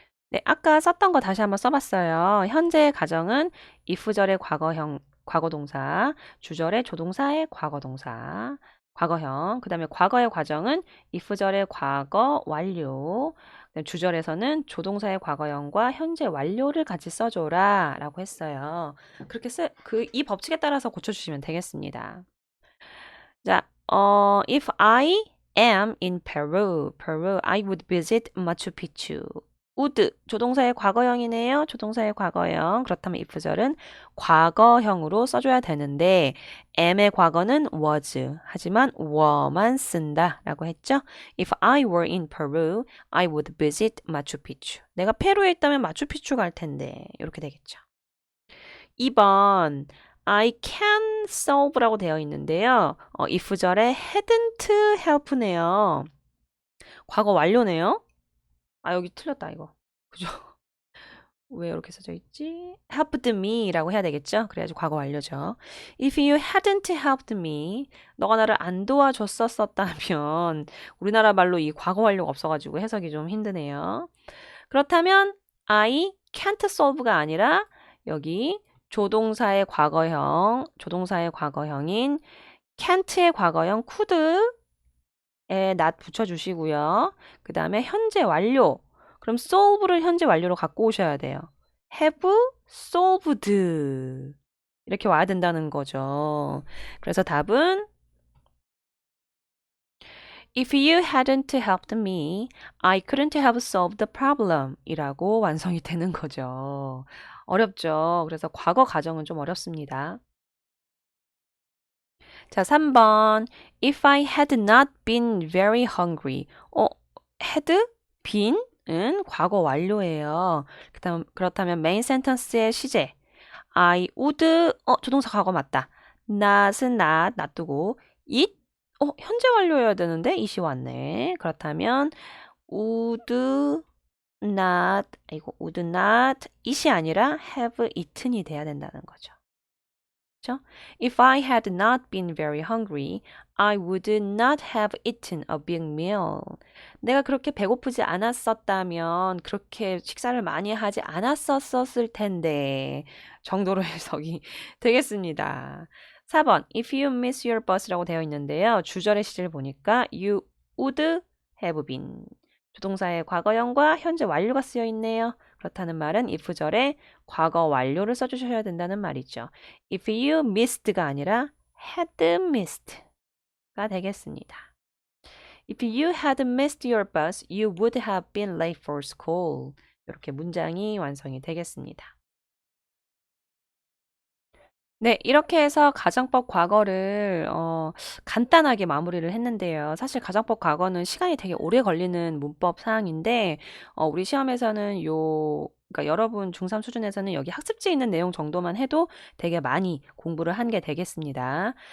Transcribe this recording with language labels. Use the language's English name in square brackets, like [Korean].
[Korean] 네, 아까 썼던 거 다시 한번 써봤어요. 현재의 가정은 if절의 과거형, 과거동사, 주절의 조동사의 과거동사, 과거형, 그 다음에 과거의 과정은 if절의 과거 완료, 주절에서는 조동사의 과거형과 현재 완료를 같이 써줘라 라고 했어요. 그렇게 이 법칙에 따라서 고쳐주시면 되겠습니다. 자, [English] if I am in Peru, I would visit Machu Picchu. [Korean] would 조동사의 과거형이네요. 조동사의 과거형. 그렇다면 if절은 과거형으로 써줘야 되는데 am의 과거는 was. 하지만 were만 쓴다라고 했죠. [English] If I were in Peru, I would visit Machu Picchu. [Korean] 내가 페루에 있다면 마추픽추 갈 텐데 이렇게 되겠죠. 2번 [English] I can solve [Korean] 라고 되어 있는데요. if절에 hadn't help네요. 과거 완료네요. 아, 여기 틀렸다, 이거. 그죠? 왜 이렇게 써져 있지? helped me라고 해야 되겠죠? 그래야지 과거 완료죠. [English] If you hadn't helped me, [Korean] 너가 나를 안 도와줬었다면 우리나라 말로 이 과거 완료가 없어가지고 해석이 좀 힘드네요. 그렇다면 [English] I can't solve [Korean] 가 아니라 여기 조동사의 과거형인 can't의 과거형 could에 not 붙여주시고요. 그 다음에 현재 완료. 그럼 solve를 현재 완료로 갖고 오셔야 돼요. have solved 이렇게 와야 된다는 거죠. 그래서 답은 [English] If you hadn't helped me, I couldn't have solved the problem [Korean] 이라고 완성이 되는 거죠. 어렵죠. 그래서 과거 가정은 좀 어렵습니다. 자, 3번. [English] If I had not been very hungry. [Korean] had been은 과거 완료예요. 그렇다면 메인 센텐스의 시제. I would, 조동사 과거 맞다. not은 not, 놔두고 it, 현재 완료여야 되는데 it이 왔네. 그렇다면 would not it이 아니라 [English] have eaten [Korean] 이 돼야 된다는 거죠. 그렇죠? [English] If I had not been very hungry, I would not have eaten a big meal. [Korean] 내가 그렇게 배고프지 않았었다면 그렇게 식사를 많이 하지 않았었을 텐데 정도로 해석이 되겠습니다. 4번 [English] If you miss your bus [Korean] 라고 되어 있는데요. 주절의 시제를 보니까 [English] you would have been. [Korean] 조동사의 과거형과 현재 완료가 쓰여 있네요. 그렇다는 말은 if절에 과거 완료를 써주셔야 된다는 말이죠. [English] If you missed [Korean] 가 아니라 [English] had missed [Korean] 가 되겠습니다. If you had missed your bus, you would have been late for school. 이렇게 문장이 완성이 되겠습니다. 네, 이렇게 해서 가정법 과거를 간단하게 마무리를 했는데요. 사실 가정법 과거는 시간이 되게 오래 걸리는 문법 사항인데 우리 시험에서는 그러니까 여러분 중3 수준에서는 여기 학습지에 있는 내용 정도만 해도 되게 많이 공부를 한 게 되겠습니다.